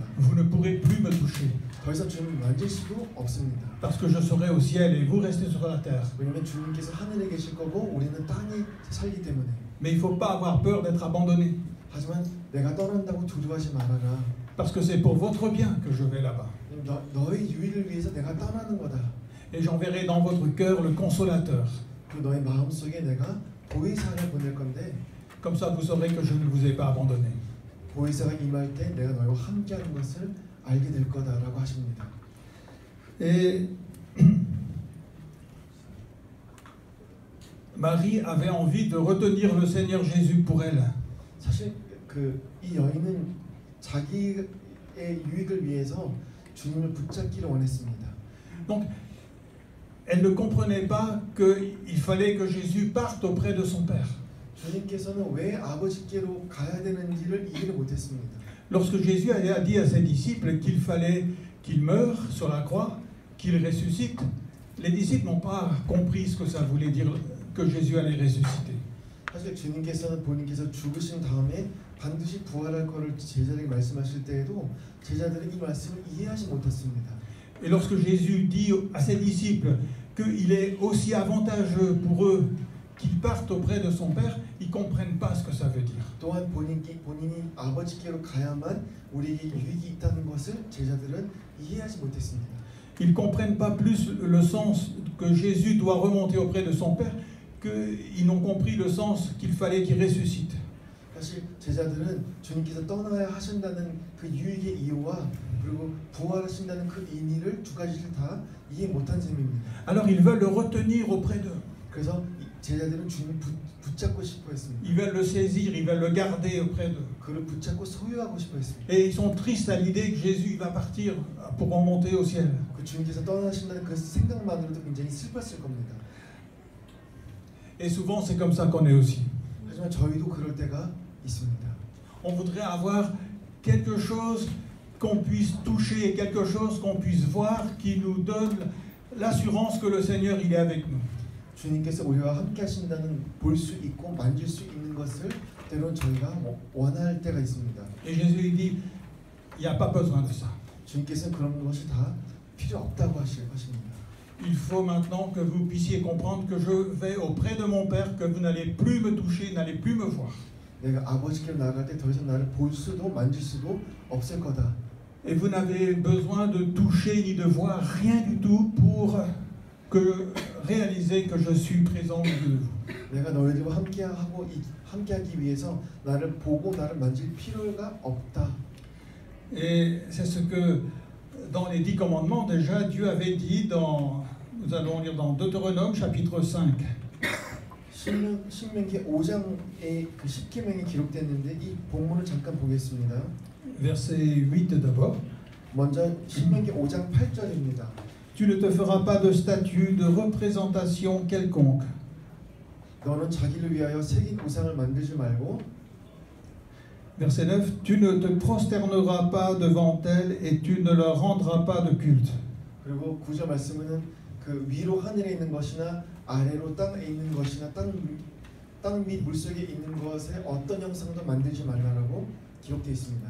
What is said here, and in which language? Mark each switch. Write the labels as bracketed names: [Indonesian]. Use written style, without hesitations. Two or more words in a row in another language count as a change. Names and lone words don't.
[French] Vous ne pourrez plus me toucher. [Korean] 더 이상 주님을 만질 수도 없습니다. [French] Parce que je serai au ciel et vous restez sur la terre. [Korean] 왜냐하면 주님께서 하늘에 계실 거고 우리는 땅에 살기 때문에. [French] Mais il ne faut pas avoir peur d'être abandonné. [Korean] 하지만 내가 떠난다고 두려워하지 말아라. [French] Parce que c'est pour votre bien que je vais là-bas. [Korean] 너의 유익을 위해서 내가 떠나는 거다. [French] Et j'enverrai dans votre cœur le consolateur. [Korean] 그 너의 마음 속에 내가 보혜사를 보낼 건데. [French] Comme ça, vous saurez que je ne vous ai pas abandonné. [Korean] 보혜사가 임할 때 내가 너와 함께하는 것을 알게 될 거다라고 하십니다. [French] Et Marie avait envie de retenir le Seigneur Jésus pour elle. [Korean] 사실 이 여인은 자기의 유익을 위해서 주님을 붙잡기를 원했습니다. [French] Donc, elle ne comprenait pas qu'il fallait que Jésus parte auprès de son Père. [Korean] 주님께서는 왜 아버지께로 가야 되는지를 이해를 못했습니다. [French] Lorsque Jésus a dit à ses disciples qu'il fallait qu'il meure sur la croix, qu'il ressuscite, les disciples n'ont pas compris ce que ça voulait dire que Jésus allait ressusciter. [Korean] 사실 주님께서는 본인께서 죽으신 다음에 반드시 부활할 것을 제자들에게 말씀하실 때에도 제자들은 이 말씀을 이해하지 못했습니다. [French] Et lorsque Jésus dit à ses disciples qu'il est aussi avantageux pour eux qu'ils partent auprès de son Père, ils ne comprennent pas ce que ça veut dire. [Korean] 또한 본인이 아버지께로 가야만 우리에게 유익이 있다는 것을 제자들은 이해하지 못했습니다. [French] Ils ne comprennent pas plus le sens que Jésus doit remonter auprès de son Père qu'ils n'ont compris le sens qu'il fallait qu'il ressuscite. [Korean] 사실 제자들은 주님께서 떠나야 하신다는 그 유익의 이유와 그리고 부활하신다는 그 의미를 두 가지를 다 이해 못한 셈입니다. [French] Alors ils veulent le retenir auprès d'eux. [Korean] 그래서 제자들은 주님을 붙잡고 싶어 했습니다. [French] Ils veulent le saisir, ils veulent le garder auprès d'eux. [Korean] 그를 붙잡고 소유하고 싶어 했습니다. [French] Et ils sont tristes à l'idée que Jésus va partir pour remonter au ciel. [Korean] 그 주님께서 떠나신다는 그 생각만으로도 굉장히 슬펐을 겁니다. [French] Et souvent c'est comme ça qu'on est aussi. [Korean] 하지만 저희도 그럴 때가 있습니다. [French] On voudrait avoir quelque chose qu'on puisse toucher, quelque chose qu'on puisse voir qui nous donne l'assurance que le Seigneur il est avec nous. [Korean] 주님께서 우리와 함께 하신다는 볼 수 있고 만질 수 있는 것을 때로는 저희가 원할 때가 있습니다. [French] Et Jésus dit, il n'y a pas besoin de ça. [Korean] 주님께서는 그런 것이 다 필요 없다고 하십니다. [French] Il faut maintenant que vous puissiez comprendre que je vais auprès de mon Père, que vous n'allez plus me toucher, n'allez plus me voir. [Korean] 내가 아버지께로 나갈 때 더 이상 나를 볼 수도 만질 수도 없을 거다. [French] Et vous n'avez besoin de toucher ni de voir rien du tout pour réaliser que je suis présent au milieu de vous. [Korean] 내가 너희들과 함께하기 위해서 나를 보고 나를 만질 필요가 없다. [French] Et c'est ce que dans les 10 commandements déjà Dieu avait dit nous allons lire dans Deutéronome chapitre 5. [Korean] 신명기 5장에 그 10계명이 기록됐는데 이 본문을 잠깐 보겠습니다. [French] Verset 8 d'abord. [Korean] 먼저 신명기 5장 8절입니다. [French] Tu ne te feras pas de statue de représentation quelconque. [Korean] 너는 자기를 위하여 새긴 우상을 만들지 말고 [French] Verset 9, tu ne te prosterneras pas devant elles et tu ne leur rendras pas de culte. [Korean] 그리고 9절 말씀은 그 위로 하늘에 있는 것이나 아래로 땅에 있는 것이나 땅 및 물속에 있는 것에 어떤 형상도 만들지 말라라고 기록되어 있습니다.